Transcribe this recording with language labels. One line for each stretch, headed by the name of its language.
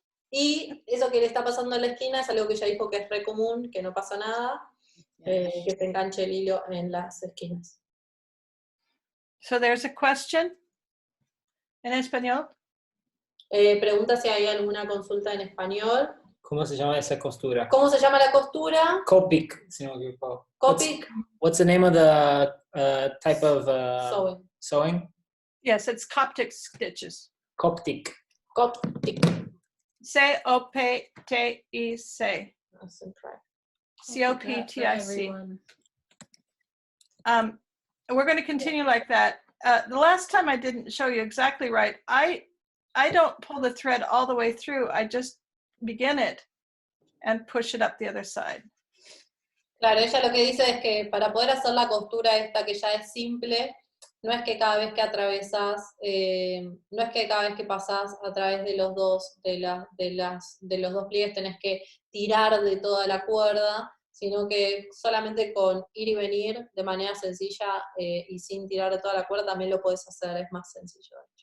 Spanish: Y eso que le está pasando en la esquina es algo que ella dijo que es re común, que no pasa nada, que se enganche el hilo en las esquinas.
English: So there's a question
Spanish: en español. Pregunta si hay alguna consulta en español. ¿Cómo se llama esa costura? ¿Cómo se llama la costura? Coptic, si no me equivoco. Coptic.
English: What's the name of the type of sewing? Yes, it's Coptic stitches. Coptic. Coptic. C-O-P-T-I-C. C-O-P-T-I-C. We're going to continue like that. The last time I didn't show you exactly right. I don't pull the thread all the way through. I just begin it and push it up the other side.
Spanish: Claro, ella lo que dice es que para poder hacer la costura esta que ya es simple, no es que cada vez que atravesás, no es que cada vez que pasás a través de los dos pliegues tenés que tirar de toda la cuerda, sino que solamente con ir y venir de manera sencilla y sin tirar de toda la cuerda también lo podés hacer, es más sencillo.